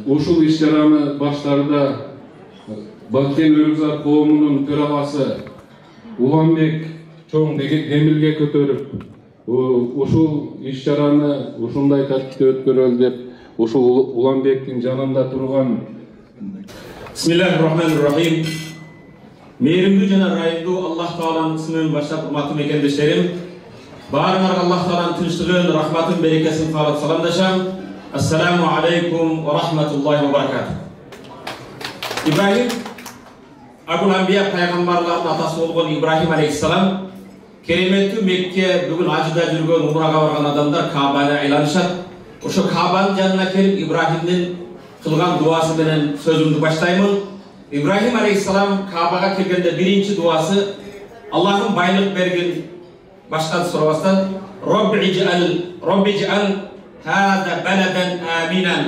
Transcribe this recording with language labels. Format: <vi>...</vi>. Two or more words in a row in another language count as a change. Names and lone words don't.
<ky>Ушул иш-чараны баштарда Баткен Өрүкзат коомунун төрагасы Уланбек чоң демилге көтөрүп, ушул иш-чараны ушундай тартипте өткөрөлү деп, ушул Уланбектин жанында турган</ky> <ar>بسم الله الرحمن الرحيم.</ar> <ky>Мейримдүү жана ырайымдуу Аллах Тааланын исминен баштап, урматтуу мекендештерим, баарыңарга Аллах Тааланын тынчтыгын, рахматын, берекесин каалап саламдашам.</ky> <ar>السلام عليكم ورحمة الله وبركاته.</ar> <ky>Ибрахим</ky> <ar>Абул Амбия</ar> <ky>пайгамбарлардын атасы болгон Ибрахим алейхиссалам кереметтүү Мекке бүгүн ажыда жүргөн, умрага барган адамдар Каабаны айланышат. Ошо Каабанын жанына келип Ибрахимдин кылган дуасы менен сөзүмдү баштаймын. Ибрахим алейхиссалам Каабага келгенде биринчи дуасы Аллахым байлык бергин баштан сурабастан</ky> <ar>رب اجعل هذا بلدا آمنا.</ar>